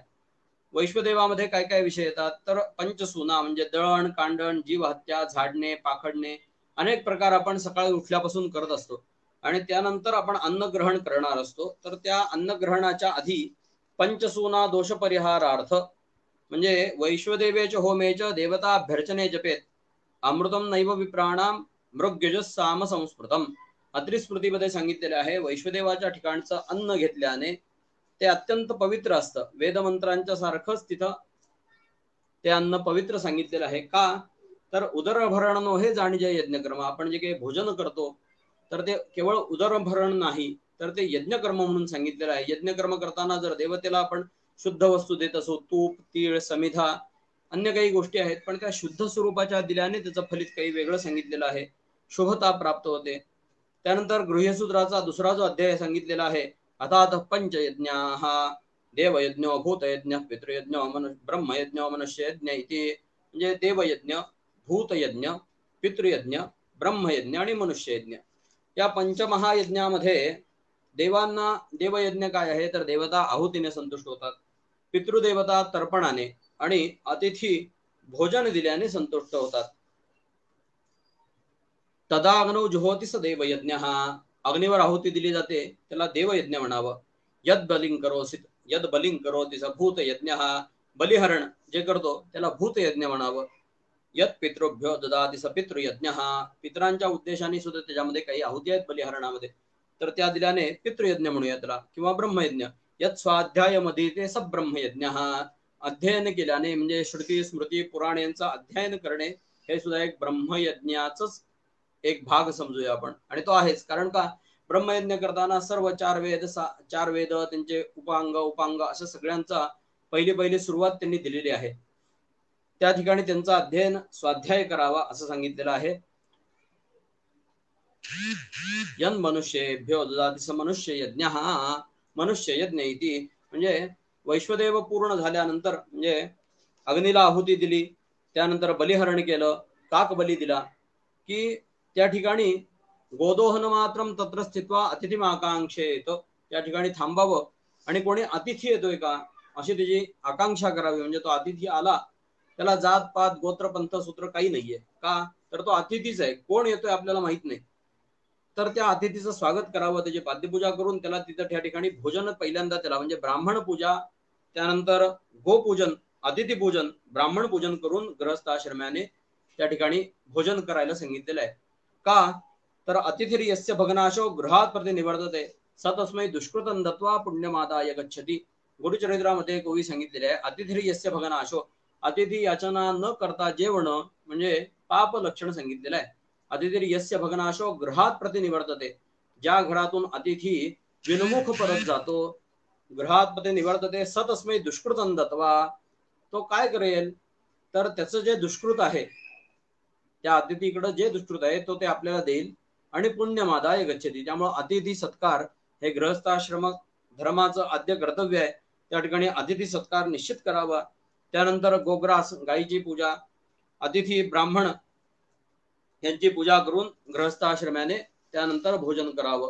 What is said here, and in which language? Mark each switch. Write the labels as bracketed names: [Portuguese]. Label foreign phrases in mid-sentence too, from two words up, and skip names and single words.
[Marathi] वैश्वदेवामध्ये काय काय विषय येतात, तर पंचसूना म्हणजे दळण, कांडण, जीव हत्या, झाडणे, पाखडणे, अनेक प्रकार आपण सकाळी उठल्यापासून करत असतो. आणि त्यानंतर आपण अन्नग्रहण करणार असतो. तर त्या अन्नग्रहणाच्या आधी पंचसूना दोष परिहारार्थ म्हणजे [Sanskrit] वैश्वदेवेच होमेच देवताभ्यर्चने जपेत अमृतम नैव विप्राणाम मृग्यजस साम संस्मृतम. [Marathi] अत्रिस्मृतीमध्ये सांगितलेले आहे, वैश्वदेवाच्या ठिकाणचं अन्न घेतल्याने ते अत्यंत पवित्र असतं. वेदमंत्रांच्या सारखंच तिथं ते अन्न पवित्र सांगितलेलं आहे. का तर उदरभरण नो हे जाणीजे यज्ञकर्म. आपण जे काही भोजन करतो तर ते केवळ उदरभरण नाही, तर ते यज्ञकर्म म्हणून सांगितलेलं आहे. यज्ञकर्म करताना जर देवतेला आपण शुद्ध वस्तू देत असो, तूप, तीळ, समिधा, अन्य काही गोष्टी आहेत, पण त्या शुद्ध स्वरूपाच्या दिल्याने त्याचं फलित काही वेगळं सांगितलेलं आहे, शुभता प्राप्त होते. त्यानंतर गृह्यसूत्राचा दुसरा जो अध्याय सांगितलेला आहे, [Sanskrit] अर्थात पंचयज्ञाः देवयज्ञो भूतयज्ञ पितृयज्ञो ब्रह्मयज्ञो मनुष्ययज्ञ इति. [Marathi] म्हणजे देवयज्ञ, भूतयज्ञ, पितृयज्ञ, ब्रह्मयज्ञ आणि मनुष्ययज्ञ या पंचमहायज्ञामध्ये देवांना देवयज्ञ काय आहे, तर देवता आहुतीने संतुष्ट होतात, पितृदेवता तर्पणाने आणि अतिथी भोजन दिल्याने संतुष्ट होतात. [Sanskrit] तदा अग्नौ जुहोति स देवयज्ञ. [Marathi] अग्नीवर आहुती दिली जाते त्याला देवयज्ञ म्हणावं. [Sanskrit] यद बलिंग करोति स भूतयज्ञ. [Marathi] बलिहरण जे करतो त्याला भूतयज्ञ म्हणावं. [Sanskrit] यद पितृभ्यो ददाति स पितृयज्ञ. [Marathi] पितरांच्या उद्देशाने सुद्धा त्याच्यामध्ये काही आहुती आहेत बलिहरणामध्ये, तर त्या दिल्याने पितृयज्ञ म्हणूया त्याला, किंवा ब्रह्मयज्ञ. [Sanskrit] यद स्वाध्याय मध्ये ते सब ब्रह्मयज्ञ. [Marathi] अध्ययन केल्याने म्हणजे श्रुती, स्मृती, पुराण यांचा अध्ययन करणे हे सुद्धा एक ब्रह्मयज्ञाच एक भाग समजूया आपण. आणि तो आहेच, कारण का ब्रह्मयज्ञ करताना सर्व 4 वेद त्यांचे उपांग अशा सगळ्यांचा पहिली सुरुवात त्यांनी दिलेली आहे. त्या ठिकाणी त्यांचा अध्ययन स्वाध्याय करावा असं सांगितलेलं आहे. [Sanskrit] यन मनुष्येभ्यो ददाति स मनुष्ययज्ञ. मनुष्ययज्ञ इति [Marathi] म्हणजे वैश्वदेव पूर्ण झाल्यानंतर म्हणजे अग्नीला आहुती दिली, त्यानंतर बलिहरण केलं, काक बली दिला की त्या ठिकाणी [Sanskrit] गोदोहन मात्रम तत्र स्थित्वा अतिथीमाकांक्षेत. [Marathi] त्या ठिकाणी थांबावं आणि कोणी अतिथी येतोय का अशी त्याची आकांक्षा करावी. म्हणजे तो अतिथी आला, त्याला जात पात गोत्र पंथ सूत्र काही नाहीये, का तर तो अतिथीच आहे, कोण येतोय आपल्याला माहित नाही. तर त्या अतिथीचं स्वागत करावं, त्याची पाद्यपूजा करून त्याला तिथं त्या ठिकाणी भोजन पहिल्यांदा त्याला म्हणजे ब्राह्मण पूजा, त्यानंतर गोपूजन, अतिथी पूजन, ब्राह्मण पूजन करून गृहस्थाश्रमाने त्या ठिकाणी भोजन करायला सांगितलेलं आहे. [Sanskrit] का तर अतिथी यस्य भग्नाशो गृहात प्रति निवर्तते सतस्मै दुष्कृतं दत्वा पुण्यमादाय गच्छति. [Marathi] गुरुचरित्रामध्ये कवी सांगितलेले आहे, [Sanskrit] अतिथी यस्य भग्नाशो, [Marathi] अतिथी याचना न करता जेवण म्हणजे पाप लक्षण सांगितलेलं आहे. [Sanskrit] अतिथी यस्य भग्नाशो गृहात प्रति निवर्तते. [Marathi] ज्या घरातून अतिथी विनमुख परत जातो, [Sanskrit] ग्रहात्मते निवर्तते सतस्मै दुष्कृतं दत्वा. [Marathi] तो काय करेल तर त्याचं जे दुष्कृत आहे, त्या अतिथीकडे जे दुष्कृत आहे तो ते आपल्याला देईल आणि [Sanskrit] पुण्यमादाय गच्छती. [Marathi] त्यामुळे अतिथी सत्कार हे गृहस्थाश्रम धर्माचं आद्य कर्तव्य आहे. त्या ठिकाणी अतिथी सत्कार निश्चित करावा. त्यानंतर गोग्रास गायीची पूजा, अतिथी ब्राह्मण यांची पूजा करून गृहस्थाश्रमाने त्यानंतर भोजन करावं.